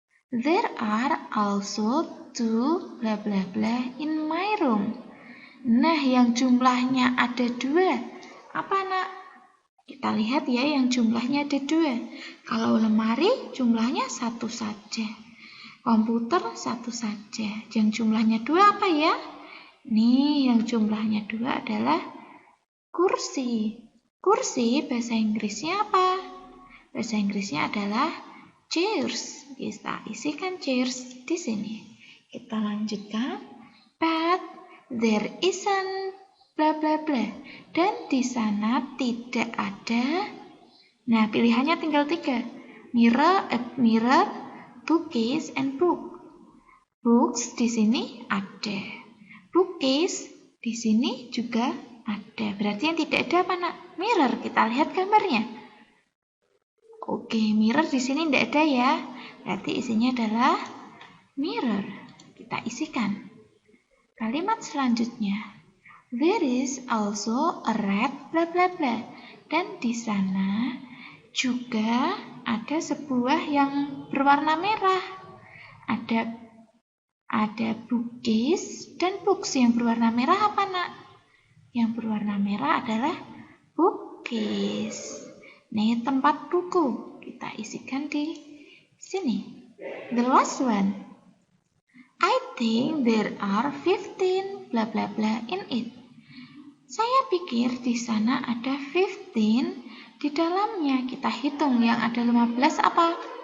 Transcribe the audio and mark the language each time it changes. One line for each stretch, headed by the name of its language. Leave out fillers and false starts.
English: There are also 2 bla bla bla in my room.
Indonesian: Nah, yang jumlahnya ada 2. Apa nak? Kita lihat ya, yang jumlahnya ada 2. Kalau lemari jumlahnya 1 saja. Komputer 1 saja. Yang jumlahnya 2 apa ya? Nih, yang jumlahnya 2 adalah kursi. Kursi bahasa Inggrisnya apa? Bahasa Inggrisnya adalah chairs. Kita isikan chairs di sini. Kita lanjutkan.
English: But there isn't bla bla bla.
Indonesian: Dan di sana tidak ada. Nah, pilihannya tinggal 3.
English: Mirror, bookcase, and book.
Indonesian: Books di sini ada. Bookcase di sini juga ada. Berarti yang tidak ada apa nak? Mirror. Kita lihat gambarnya. Oke, mirror di sini tidak ada ya. Berarti isinya adalah mirror. Kita isikan. Kalimat selanjutnya.
English: There is also a red bla bla bla.
Indonesian: Dan di sana juga ada sebuah yang berwarna merah. Ada bookcase dan books. Yang berwarna merah apa nak? Yang berwarna merah adalah bookcase. Nih, tempat buku. Kita isikan di sini.
English: The last one. I think there are 15 bla bla bla in it.
Indonesian: Saya pikir di sana ada 15 di dalamnya. Kita hitung yang ada 15 apa?